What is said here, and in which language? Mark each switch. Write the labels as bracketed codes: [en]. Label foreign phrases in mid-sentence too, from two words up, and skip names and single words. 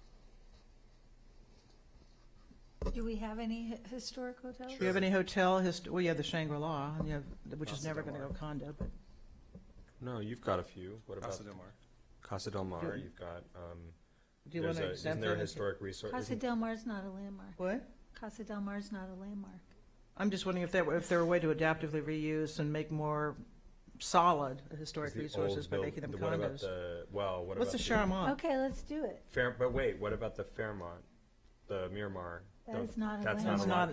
[en] Do we have any historic hotels? Do you have any hotel? Well, you have the Shangri-La, which is never going to go condo. But no, you've got a few. What about Casa del Mar? Casa del Mar. You've got. Do you want to isn't there a historic resource? Casa del Mar is not a landmark. What? Casa del Mar is not a landmark. I'm just wondering if there were a way to adaptively reuse and make more solid historic resources by making them condos. What about what What's about the Charmant? Okay, let's do it. But wait, what about the Fairmont, the Miramar? That is not a That's landmark.